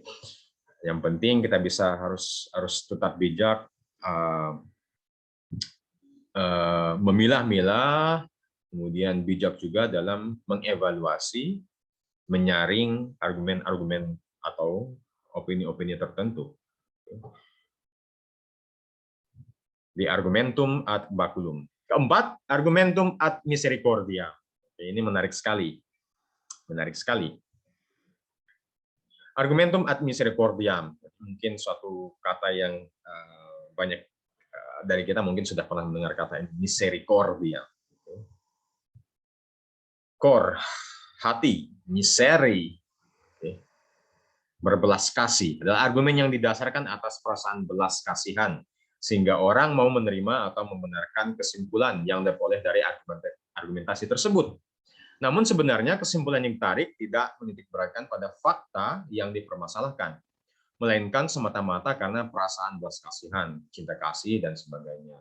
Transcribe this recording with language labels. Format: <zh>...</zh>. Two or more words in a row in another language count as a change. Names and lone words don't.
<id>Yang penting kita harus tetap bijak, memilah-milah, kemudian bijak juga dalam mengevaluasi, menyaring argumen-argumen atau opini-opini tertentu. Di</id> <la>argumentum ad baculum.</la> <id>Keempat,</id> <la>argumentum ad misericordia.</la> <id>Ini menarik sekali. Menarik sekali.</id> <la>Argumentum ad misericordiam,</la> <id>mungkin suatu kata yang banyak dari kita mungkin sudah pernah mendengar kata ini, misericordia. Cor, hati, miseri, berbelas kasih, adalah argumen yang didasarkan atas perasaan belas kasihan, sehingga orang mau menerima atau membenarkan kesimpulan yang diperoleh dari argumentasi tersebut. Namun sebenarnya kesimpulan yang ditarik tidak menitikberatkan pada fakta yang dipermasalahkan, melainkan semata-mata karena perasaan belas kasihan, cinta kasih, dan sebagainya.</id>